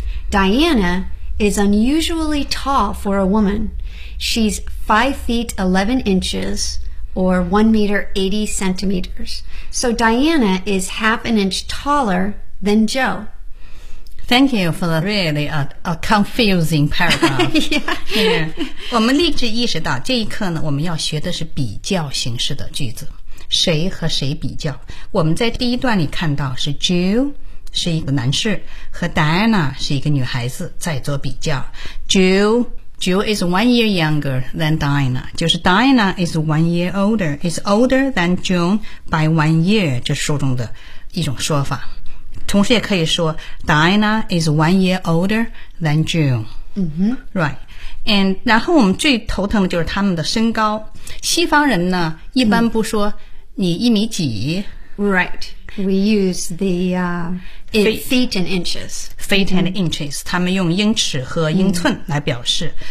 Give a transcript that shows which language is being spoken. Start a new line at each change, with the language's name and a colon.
English: Dinah is unusually tall for a woman. She's 5 feet 11 inches or 1 meter 80 centimeters. So Dinah is half an inch taller than Joe. Thank you for the really a confusing paragraph. Yeah. Yeah.
Chinese: 我们立即意识到这一课呢，我们要学的是比较形式的句子，谁和谁比较。我们在第一段里看到是 Joe是一个男士，和 Diana 是一个女孩子在做比较。
English: Joe is 1 year younger than Diana.
Chinese: 就是
English: Diana is 1 year older, is older than Joan by 1 year,
Chinese: 这书中的一种说法。同时也可以说
English: Diana is 1 year older than Joan.、Right. And
Chinese: 然后我们最头疼的就是他们的身高。西方人呢一般不说你一米几、
English: Right. We use the feet and inches. Feet and inches.、Mm-hmm.
Chinese: 他们用英尺和英寸来表示、mm.